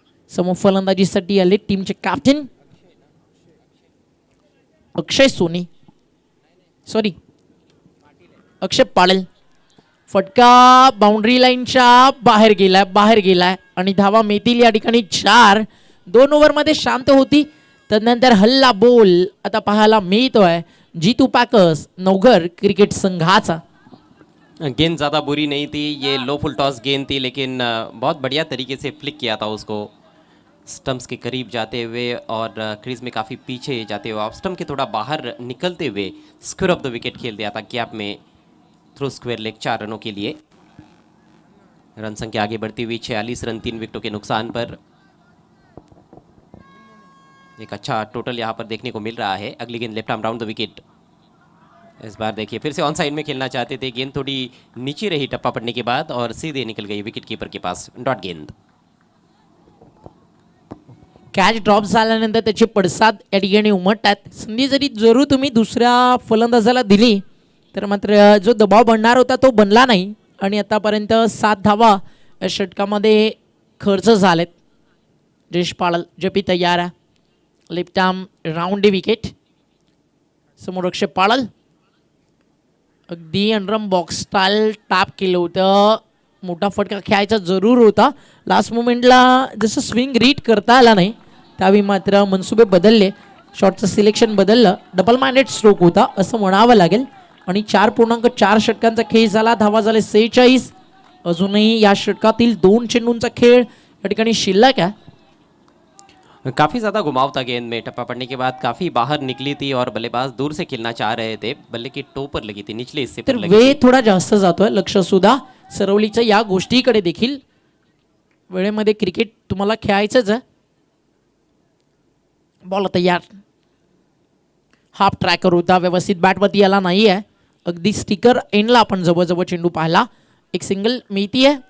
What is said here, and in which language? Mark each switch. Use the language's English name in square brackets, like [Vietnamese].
[Marathi] समोर फलंदाजीसाठी आले टीमचे कॅप्टन अक्षय सोनी अक्षय पाळल. फटका बाउंड्री लाईनच्या बाहेर गेलाय आणि धावा मिळतील या ठिकाणी 4. 2 ओव्हरमध्ये शांत होती. तदनंतर हल्ला बोल आता पाहायला मिळतोय जितू पाकस नवघर क्रिकेट संघाचा. [Hindi] गेंद ज़्यादा बुरी नहीं थी. ये लो फुल टॉस गेंद थी लेकिन बहुत बढ़िया तरीके से फ्लिक किया था उसको. स्टम्प्स के करीब जाते हुए और क्रीज में काफ़ी पीछे जाते हुए ऑफ स्टम्प के थोड़ा बाहर निकलते हुए स्क्वेयर ऑफ द विकेट खेल दिया था गैप में थ्रू स्क्वेयर लेग 4 रनों के लिए. रन संख्या आगे बढ़ती हुई 46 रन 3 विकेटों के नुकसान पर. एक अच्छा टोटल यहाँ पर देखने को मिल रहा है. अगली गेंद left arm round the wicket. इस बार देखिए फिर से ऑन साइड में खेलना चाहते थे, गेंद थोड़ी नीचे रही टप्पा पड़ने के बाद और सीधे निकल गई विकेट कीपर के पास, डॉट गेंद। [Marathi] कॅच ड्रॉप झाल्यानंतर त्याचे पडसाद या ठिकाणी उमटतात. संधी जरी जरूर तुम्ही दुसऱ्या फलंदाजाला दिली तर मात्र जो दबाव बनणार होता तो बनला नाही आणि आतापर्यंत 7 धावा या षटकामध्ये खर्च झालेत. जयेश पाळल जपी तयार आहे. Left arm round wicket. समोर अक्षय पाळल अगदी अंडरम बॉक्स स्टाईल टॅप केलं होतं. मोठा फटका खेळायचा जरूर होता. लास्ट मोमेंटला जसं स्विंग रीड करता आला नाही त्यावेळी मात्र मनसुबे बदलले. शॉटचं सिलेक्शन बदललं. डबल माइंडेड स्ट्रोक होता असं म्हणावं लागेल. आणि 4.4 षटकांचा खेळ झाला. धावा झाले 46. अजूनही या षटकातील 2 चेंडूंचा खेळ या ठिकाणी शिल्लक आहे. [Hindi] काफ़ी ज़्यादा घुमाव था गेंद में, टप्पा पड़ने के बाद काफ़ी बाहर निकली थी और बल्लेबाज दूर से खेलना चाह रहे थे, बल्ले की टो पर लगी थी, निचले हिस्से पर [Marathi] तर [Hindi] लगी [Marathi] वेळ [Hindi] थी। [Marathi] थोडा जास्त जातोय. लक्ष सुद्धा सरवलीच्या या गोष्टीकडे देखील. वेळेमध्ये क्रिकेट तुम्हाला खेळायचंच आहे. बॉल तयार. हाफ ट्रॅकर होता, व्यवस्थित बॅटवरती आला नाही आहे. अगदी स्टिकर एंडला आपण जवळजवळ चेंडू पाहिला. एक सिंगल मिळती आहे.